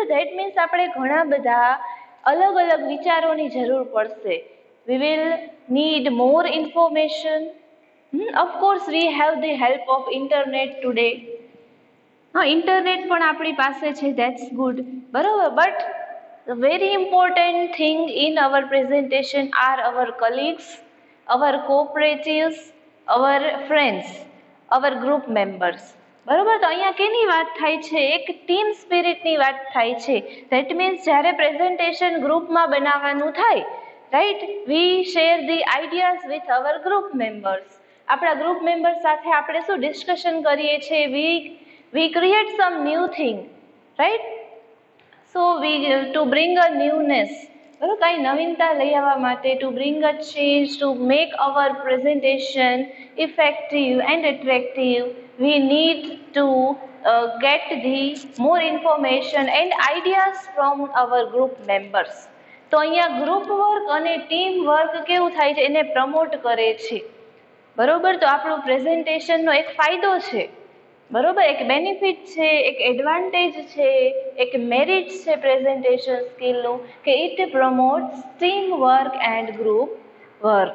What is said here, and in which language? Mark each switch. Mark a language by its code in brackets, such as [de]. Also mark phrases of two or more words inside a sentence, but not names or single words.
[en] That means [gu] આપણે ઘણા બધા અલગ અલગ વિચારોની જરૂર પડશે. [en] We will need more information. Of course we have the help of internet today. [gu] હા, ઇન્ટરનેટ પણ આપણી પાસે છે, [en] that's good, [gu] બરોબર. [en] બટ the very important thing in our presentation are our colleagues, our cooperatives, our friends, our group members, [gu] બરોબર. તો અહીંયા કેની વાત થાય છે? એક [en] team spirit [gu] વાત થાય છે. [en] That means [gu] જ્યારે પ્રેઝન્ટેશન ગ્રુપમાં બનાવવાનું થાય, [en] right, we share the ideas with our group members. [gu] આપણા [en] group member [gu] સાથે આપણે શું ડિસ્કશન કરીએ છીએ? [en] We create some new thing, right. So to bring a newness, [gu] બરાબર, કાંઈ નવીનતા લઈ આવવા માટે, [en] to bring a change, to make our presentation effective and attractive, we need to get the more information and ideas from our group members. [gu] તો અહીંયા [en] group work [gu] અને [en] team work [gu] કેવું થાય છે? એને પ્રમોટ કરે છે, બરોબર. તો આપણું પ્રેઝન્ટેશનનો એક ફાયદો છે, બરોબર, એક બેનિફિટ છે, એક એડવાન્ટેજ છે, એક મેરિટ છે પ્રેઝન્ટેશન સ્કિલનું, કે [en] it promotes team work and group work.